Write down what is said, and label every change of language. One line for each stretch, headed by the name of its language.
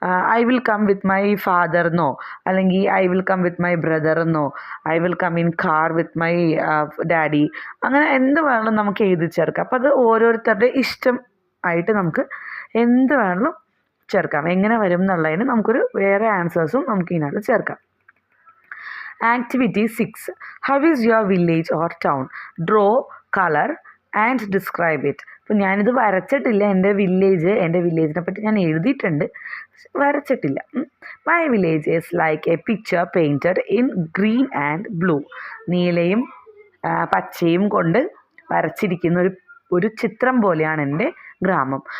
English: I will come with my father
Malayalam: എന്നോ, അല്ലെങ്കിൽ
English: I will come with my brother എന്നോ, I will come in car with my daddy.
Malayalam: അങ്ങനെ എന്ത് വേണമെങ്കിലും നമുക്ക് എഴുതി ചേർക്കാം. അപ്പോൾ അത് ഓരോരുത്തരുടെ ഇഷ്ടം ആയിട്ട് നമുക്ക് എന്ത് വേണമെങ്കിലും ചേർക്കാം. എങ്ങനെ വരും എന്നുള്ളതിന് നമുക്കൊരു വേറെ ആൻസേഴ്സും നമുക്ക് ഇതിനകത്ത് ചേർക്കാം.
English: Activity 6. How is your village or town? Draw, color and describe it.
Malayalam: അപ്പോൾ ഞാനിത് വരച്ചിട്ടില്ല. എൻ്റെ വില്ലേജിനെ പറ്റി ഞാൻ എഴുതിയിട്ടുണ്ട്, വരച്ചിട്ടില്ല.
English: My village is like a picture painted in green and blue.
Malayalam: നീലയും പച്ചയും കൊണ്ട് വരച്ചിരിക്കുന്ന ഒരു ചിത്രം പോലെയാണ് എൻ്റെ ഗ്രാമം.